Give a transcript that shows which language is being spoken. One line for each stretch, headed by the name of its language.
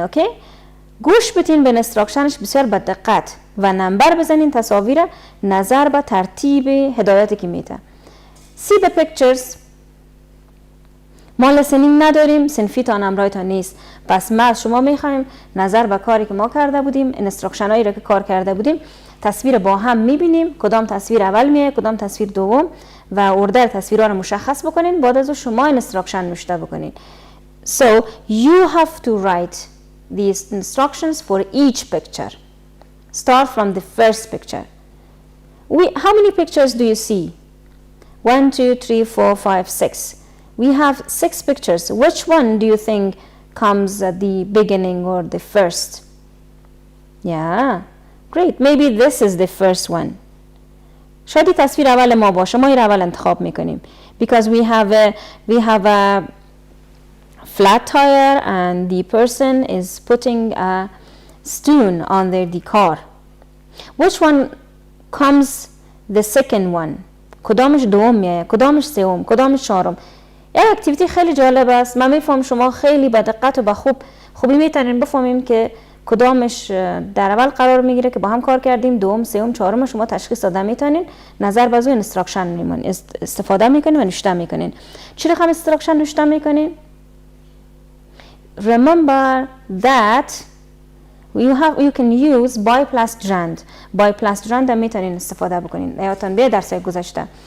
English: Okay?
Persian: گوش بدین به instructionش بسیار با دقت و نمبر بزنین تصاویر نظر به ترتیب هدایتی که میده.
English: See the pictures.
Persian: ما لسنینگ نداریم، صنفیتان امرایتان نیست. پس ما از شما میخوایم نظر به کاری که ما کرده بودیم، اینستراکشن هایی را که کار کرده بودیم، تصویر با هم میبینیم، کدام تصویر اول میه، کدام تصویر دوم و اردر تصویرها رو مشخص بکنین. بعد از شما اینستراکشن نوشته بکنین.
English: So you have to write these instructions for each picture. Start from the first picture. How many pictures do you see? 1, 2, 3, 4, 5, 6. We have 6 pictures. Which one do you think comes at the beginning or the first? Yeah, great. Maybe this is the first one.
Persian: شاید تصویر اول ما باشه. ما این اول انتخاب میکنیم.
English: Because we have a flat tire and the person is putting a stone on the car. Which one comes the second one?
Persian: کدامش دوم میه؟ کدامش سوم؟ کدامش چهارم؟ یک اکتیویتی خیلی جالب است. من میفهم شما خیلی با دقت و با خوبی میتونین بفهمیم که کدامش در اول قرار میگیره که با هم کار کردیم، دوم، سوم، چهارم شما تشخیص داده میتونین. نظر بازو اینستراکشن استفاده میکنین و نوشته میکنین. چی رقم اینستراکشن نوشته میکنین؟
English: Remember that you can use by+Grand.
Persian: by+Grand هم میتونین استفاده بکنین. یادتان به درس گذشته.